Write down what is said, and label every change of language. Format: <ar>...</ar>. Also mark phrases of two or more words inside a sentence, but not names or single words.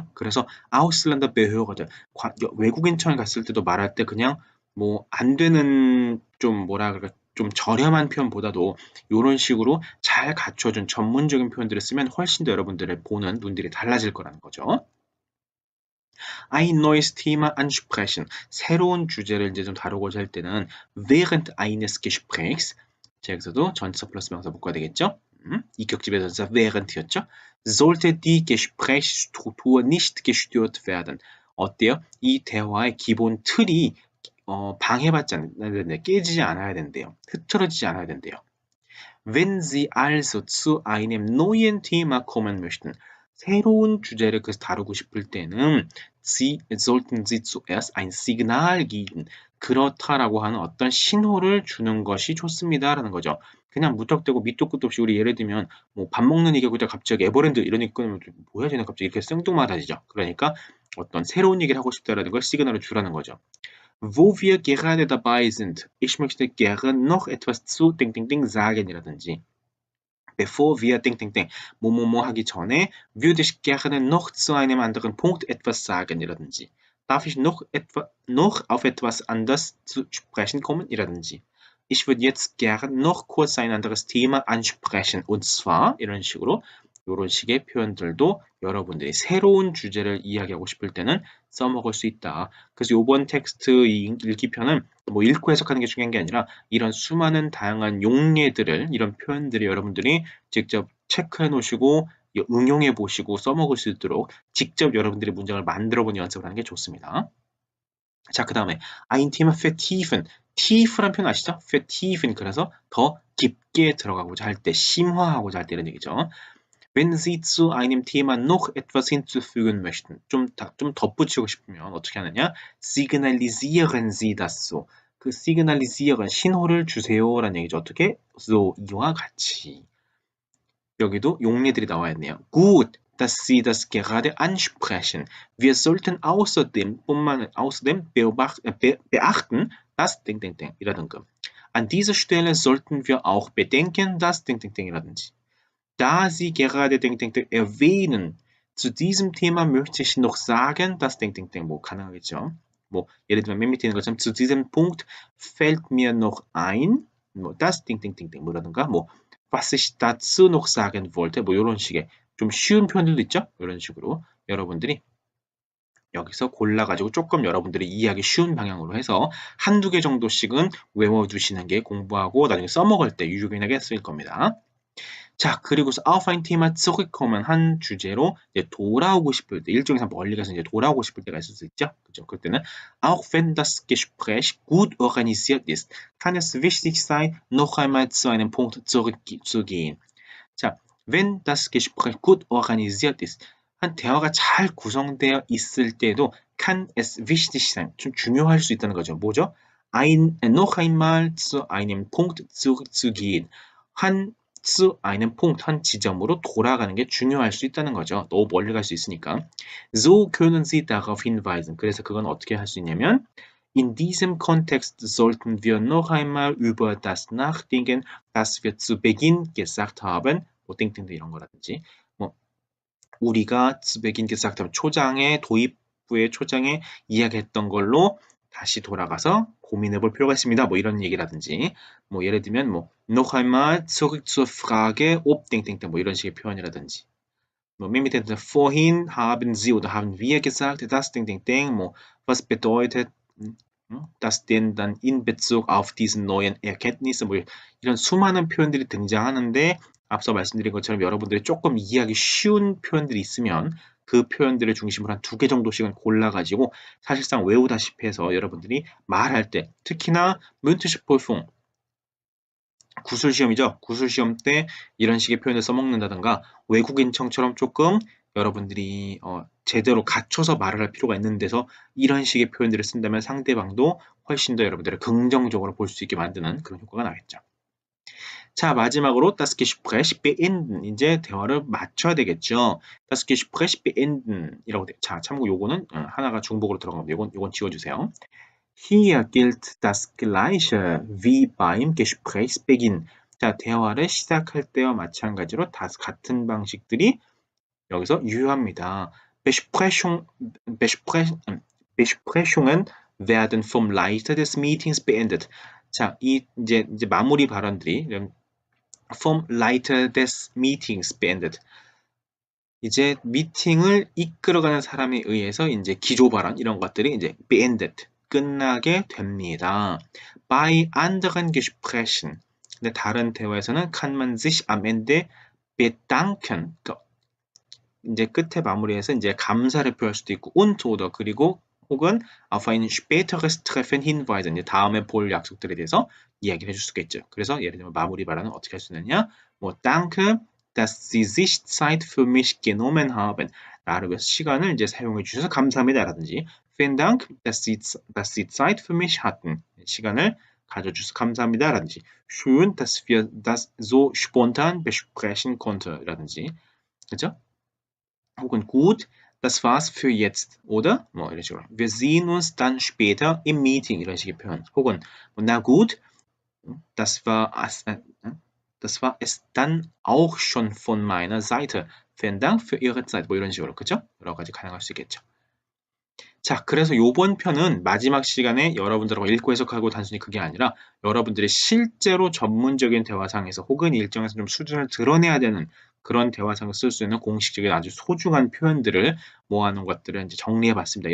<ko>그래서 아우슬란더 배우거든. 외국인처럼 갔을 때도 말할 때 그냥 뭐 안 되는 좀 뭐라 그럴까 좀 저렴한 표현보다도 이런 식으로 잘 갖춰준 전문적인 표현들을 쓰면 훨씬 더 여러분들의 보는 눈들이 달라질 거라는 거죠.</ko> <de>Ein neues Thema ansprechen.</de> <ko>새로운 주제를 이제 좀 다루고자 할 때는</ko> <de>während eines Gesprächs.</de> <ko>자, 여기서도 전치사 플러스 명사 묶어야 되겠죠? 이 격집의 전치사 während이었죠?</ko> <de>Sollte die Gesprächsstruktur nicht gestört werden.</de> <ko>어때요? 이 대화의 기본 틀이 방해받지 않아야 된대요. 깨지지 않아야 된대요. 흐트러지지 않아야 된대요.</ko> <de>Wenn Sie also zu einem neuen Thema kommen möchten.</de> <ko>새로운 주제를 그래서 다루고 싶을 때는</ko> <de>sollten Sie zuerst ein Signal geben.</de> <ko>그렇다라고 하는 어떤 신호를 주는 것이 좋습니다라는 거죠. 그냥 무턱대고 밑도 끝도 없이 우리 예를 들면 뭐 밥 먹는 얘기하고 갑자기 에버랜드 이런 얘기 끊으면 뭐야 쟤는 갑자기 이렇게 생뚱맞아지죠. 그러니까 어떤 새로운 얘기를 하고 싶다라는 걸 시그널을 주라는 거죠.</ko> <de>Wo wir gerade dabei sind, ich möchte gerne noch etwas zu 땡땡땡 sagen 이라든지 bevor wir</de> <ko>땡땡땡 뭐뭐뭐 하기 전에</ko> <de>würde ich gerne noch zu einem anderen Punkt etwas sagen 이라든지 darf ich noch auf etwas anderes zu sprechen kommen 이라든지 Ich würde jetzt gerne noch kurz ein anderes Thema ansprechen und zwar</de> <ko>이런 식으로 이런 식의 표현들도 여러분들이 새로운 주제를 이야기하고 싶을 때는 써먹을 수 있다. 그래서 이번 텍스트 읽기편은 뭐 읽고 해석하는 게 중요한 게 아니라 이런 수많은 다양한 용례들을 이런 표현들을 여러분들이 직접 체크해 놓으시고 응용해 보시고 써먹을 수 있도록 직접 여러분들이 문장을 만들어 보는 연습을 하는 게 좋습니다. 자, 그 다음에</ko> <de>ein Thema vertiefen.</de> <ko>tief란 표현 아시죠? vertiefen 그래서 더 깊게 들어가고자 할 때, 심화하고자 할 때 이런 얘기죠.</ko> <de>Wenn Sie zu einem Thema noch etwas hinzufügen möchten,</de> <ko>좀 덧붙이고 싶으면 어떻게 하느냐?</ko> <de>Signalisieren Sie das so.</de> <ko>그 signalisieren, 신호를 주세요라는 얘기죠. 어떻게? So, 이와 같이. 여기도 용례들이 나와 있네요.</ko> <de>Gut, dass Sie das gerade ansprechen. Wir sollten außerdem beachten, dass 이라든가. An dieser Stelle sollten wir auch bedenken, dass 이라든지. Da Sie gerade erwähnen, zu diesem Thema möchte ich noch sagen, dass</de> <ko>뭐 가능하겠죠. 뭐 예를 들면 맨 밑에 있는 것처럼</ko> <de>zu diesem Punkt fällt mir noch ein, 뭐 das 뭐라든가 뭐 was ich dazu noch sagen wollte,</de> <ko>뭐 이런 식의 좀 쉬운 표현들도 있죠. 이런 식으로 여러분들이 여기서 골라가지고 조금 여러분들이 이해하기 쉬운 방향으로 해서 한두 개 정도씩은 외워두시는 게 공부하고 나중에 써먹을 때 유용하게 쓰일 겁니다. 자, 그리고서</ko> <de>auf ein Thema zurückkommen</de> <ko>한 주제로 이제 돌아오고 싶을 때, 일종에서 멀리 가서 이제 돌아오고 싶을 때가 있을 수 있죠. 그죠?</ko> <de>그때는 auch wenn das Gespräch gut organisiert ist, kann es wichtig sein, noch einmal zu einem Punkt zurückzugehen. 자, wenn das Gespräch gut organisiert ist,</de> <ko>한 대화가 잘 구성되어 있을 때도</ko> <de>kann es wichtig sein,</de> <ko>좀 중요할 수 있다는 거죠. 뭐죠?</ko> <de>noch einmal zu einem Punkt zurückzugehen. zu einem Punkt,</de> <ko>한 지점으로 돌아가는 게 중요할 수 있다는 거죠. 너무 멀리 갈 수 있으니까.</ko> <de>So können Sie darauf hinweisen.</de> <ko>그래서 그건 어떻게 할 수 있냐면</ko> <de>In diesem Kontext sollten wir noch einmal über das nachdenken, das wir zu Beginn gesagt haben.</de> <ko>뭐 땡땡도 이런 거라든지. 뭐 우리가</ko> <de>zu Beginn gesagt haben.</de> <ko>초장에 도입부의 초장에 이야기했던 걸로 다시 돌아가서 고민해 볼 필요가 있습니다. 뭐 이런 얘기라든지 뭐 예를 들면 뭐</ko> <de>noch einmal zurück zur Frage ob</de> <ko>뭐 이런 식의 표현이라든지 뭐 맨 밑에</ko> <de>vorhin haben Sie oder haben wir gesagt das</de> <ko>뭐</ko> <de>was bedeutet das denn dann in Bezug auf diesen neuen Erkenntnisse</de> <ko>뭐 이런 수많은 표현들이 등장하는데 앞서 말씀드린 것처럼 여러분들이 조금 이해하기 쉬운 표현들이 있으면 그 표현들을 중심으로 한 2개 정도씩은 골라가지고 사실상 외우다시피 해서 여러분들이 말할 때 특히나</ko> <de>mündliche Prüfung</de> <ko>구술시험이죠. 구술시험 때 이런 식의 표현을 써먹는다든가 외국인청처럼 조금 여러분들이 제대로 갖춰서 말을 할 필요가 있는 데서 이런 식의 표현들을 쓴다면 상대방도 훨씬 더 여러분들을 긍정적으로 볼 수 있게 만드는 그런 효과가 나겠죠. 자, 마지막으로</ko> <de>das Gespräch beenden.</de> <ko>이제 대화를 마쳐야 되겠죠.</ko> <de>das Gespräch beenden</de> <ko>이라고 돼요. 자, 참고 요거는 하나가 중복으로 들어간 겁니다. 요건 지워주세요.</ko> <de>Hier gilt das Gleiche wie beim Gesprächsbeginn.</de> <ko>자, 대화를 시작할 때와 마찬가지로 다 같은 방식들이 여기서 유효합니다.</ko> <de>Besprechungen werden vom Leiter des Meetings beendet.</de> <ko>자, 이제 마무리 발언들이</ko> <de>vom Leiter des Meetings beendet.</de> <ko>이제 미팅을 이끌어가는 사람에 의해서 이제 기조 발언 이런 것들이 이제 beendet 끝나게 됩니다.</ko> <de>Bei anderen Gesprächen</de> <ko>근데 다른 대화에서는</ko> <de>kann man sich am Ende bedanken.</de> <ko>그러니까 이제 끝에 마무리해서 이제 감사를 표할 수도 있고</ko> <de>und oder</de> <ko>그리고 혹은</ko> <de>auf ein späteres Treffen hinweisen.</de> <ko>이제 다음에 볼 약속들에 대해서 이야기를 해줄 수가 있죠. 그래서 예를 들면 마무리 발언은 어떻게 할 수 있느냐?</ko> <de>뭐 danke, dass Sie sich Zeit für mich genommen haben.</de> <ko>나를 위해서 시간을 이제 사용해 주셔서 감사합니다라든지</ko> <de>vielen Dank, dass Sie Zeit für mich hatten.</de> <ko>시간을 가져주셔서 감사합니다라든지</ko> <de>schön, dass wir das so spontan besprechen konnten.라든지 그죠? 혹은 gut, das war's für jetzt, oder?</de> <ko>뭐 이런 식으로.</ko> <de>Wir sehen uns dann später im Meeting</de> <ko>이런 식의 표현.</ko> <de>혹은 na gut, das war Das war es dann auch schon von meiner Seite. Vielen Dank für Ihre Zeit.</de> <ko>뭐 이런 식으로, 그죠? 여러 가지 가능할 수 있겠죠. 자, 그래서 요번 편은 마지막 시간에 여러분들하고 읽고 해석하고 단순히 그게 아니라 여러분들이 실제로 전문적인 대화상에서 혹은 일정에서 좀 수준을 드러내야 되는 그런 대화상에서 쓸 수 있는 공식적인 아주 소중한 표현들을 모아놓은 것들을 이제 정리해 봤습니다.</ko>